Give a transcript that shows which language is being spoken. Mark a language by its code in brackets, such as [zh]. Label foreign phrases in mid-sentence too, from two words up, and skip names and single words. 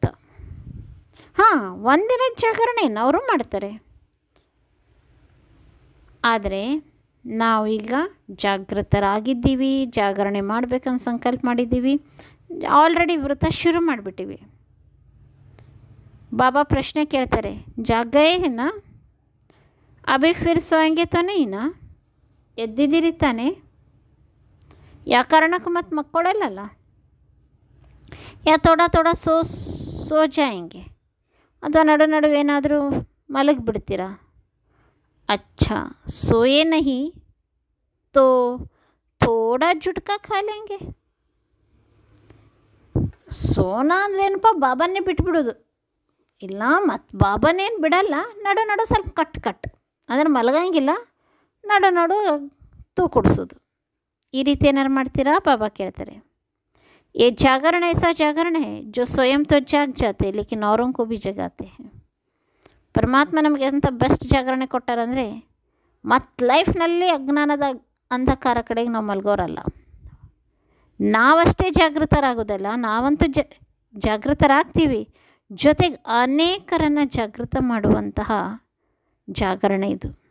[kn] ಹಾಂ, ಒಂದಿನ ಜಾಗರಣೆ ಅವರು ಮಾಡ್ತಾರೆ. ಆದರೆ ನಾವೀಗ ಜಾಗೃತರಾಗಿದ್ದೀವಿ, ಜಾಗರಣೆ ಮಾಡಬೇಕಂತ ಸಂಕಲ್ಪ ಮಾಡಿದ್ದೀವಿ, ಆಲ್ರೆಡಿ ವ್ರತ ಶುರು ಮಾಡಿಬಿಟ್ಟಿವಿ. ಬಾಬಾ ಪ್ರಶ್ನೆ ಕೇಳ್ತಾರೆ, [hi] जाग गए है ना, अभी फिर सोएंगे तो नहीं ना, [kn] ಎದ್ದಿದ್ದೀರಿ ತಾನೆ, ಯಾವ ಕಾರಣಕ್ಕೂ ಮತ್ತೆ ಮಕ್ಕೊಳ್ಳಲ್ಲ, [hi] या थोड़ा थोड़ा सो जाएंगे, [kn] ಅಥವಾ ನಡುವೆ ಏನಾದರೂ ಮಲಗಿಬಿಡ್ತೀರಾ. [hi] अच्छा सोए नहीं तो थोड़ा झुटका खा लेंगे. [kn] ಸೋನಾ ಅಂದ್ರೇನಪ್ಪ, ಬಾಬಾನೇ ಬಿಟ್ಬಿಡೋದು. ಇಲ್ಲ ಮತ್ತು ಬಾಬಾನೇನು ಬಿಡಲ್ಲ, ನಡು ಸ್ವಲ್ಪ ಕಟ್ ಅಂದರೆ ಮಲಗಂಗಿಲ್ಲ, ನಡು ತೂಕುಡಿಸೋದು. ಈ ರೀತಿ ಏನಾರು ಮಾಡ್ತೀರಾ? ಬಾಬಾ ಕೇಳ್ತಾರೆ. [hi] ये जागरण ऐसा जागरण है जो स्वयं तो जाग जाते लेकिन औरों को भी जगाते हैं. [kn] ಪರಮಾತ್ಮ ನಮಗೆ ಎಂಥ ಬೆಸ್ಟ್ ಜಾಗರಣೆ ಕೊಟ್ಟಾರಂದರೆ, ಮತ್ತು ಲೈಫ್ನಲ್ಲಿ ಅಜ್ಞಾನದ ಅಂಧಕಾರ ಕಡೆಗೆ ನಾವು ಮಲಗೋರಲ್ಲ. ನಾವಷ್ಟೇ ಜಾಗೃತರಾಗೋದಲ್ಲ, ನಾವಂತೂ ಜಾಗೃತರಾಗ್ತೀವಿ, ಜೊತೆಗೆ ಅನೇಕರನ್ನು ಜಾಗೃತ ಮಾಡುವಂತಹ ಜಾಗರಣೆ ಇದು.